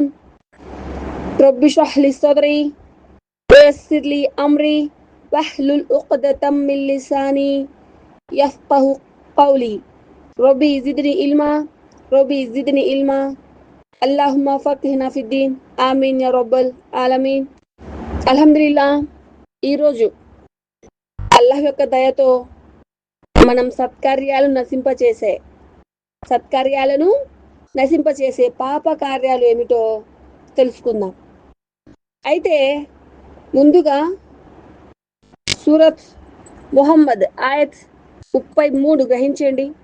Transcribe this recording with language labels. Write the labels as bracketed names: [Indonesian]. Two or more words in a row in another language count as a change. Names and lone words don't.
[Arabic] رب اشرح لي صدري ويسر لي أمري واحلل عقدة من لساني يفقهوا قولي. رب زدني علما رب زدني علما اللهم فقهنا في الدين آمين يا رب العالمين. [Telugu] అల్హమ్దులిల్లాహ్, ఈరోజు అల్లాహ్ యొక్క దయతో మనం సత్కార్యాలను నశింపచేసే పాప కార్యాలు ఏమిటో తెలుసుకుందాం. అయితే ముందుగా సూరత్ ముహమ్మద్ ఆయత్ 33 గ్రహించండి.